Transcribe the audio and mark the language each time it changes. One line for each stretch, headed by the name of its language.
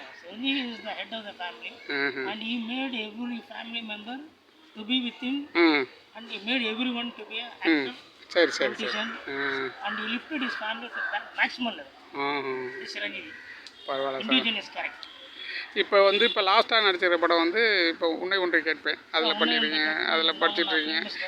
English: Chiranjeevi is the head of the family and he made every family member to be with him and he made everyone to be a actor.
Tamil: சரி சரி சரி.
English: and he lifted his family to maximum level.
Tamil: Chiranjeevi பரவாயில்ல. Indigenous character. இப்போ வந்து இப்போ லாஸ்ட்டாக நடிச்சிருக்கிற படம் வந்து இப்போ உன்னை ஒன்றை கேட்பேன், அதில் பண்ணியிருக்கீங்க, அதில் படிச்சுட்டு இருக்கீங்க.